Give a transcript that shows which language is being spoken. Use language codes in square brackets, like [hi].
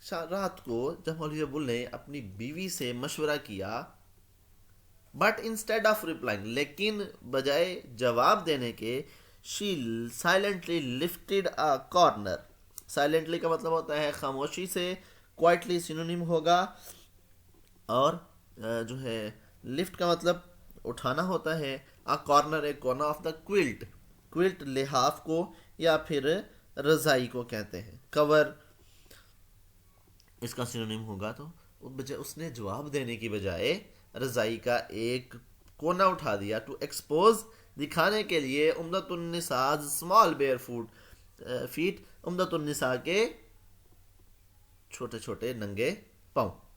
[ur] رات کو جب مولوی ابول نے اپنی بیوی سے مشورہ کیا، [en] but instead of replying, [ur] لیکن بجائے جواب دینے کے، [en] She silently lifted a corner. [ur] Silently کا مطلب ہوتا ہے خاموشی سے، کوائٹلی سینونیم ہوگا. اور جو ہے لفٹ کا مطلب اٹھانا ہوتا ہے. [en] A corner, a corner of the quilt. [ur] کوئلٹ لحاف کو یا پھر رضائی کو کہتے ہیں. کور اس کا سینونیم ہوگا. تو اس نے جواب دینے کی بجائے رضائی کا ایک کونا اٹھا دیا. [en] to expose, [ur] دکھانے کے لیے، عمدۃ النساء [en] small bare feet, [ur] عمدۃ النساء کے چھوٹے چھوٹے ننگے پاؤں.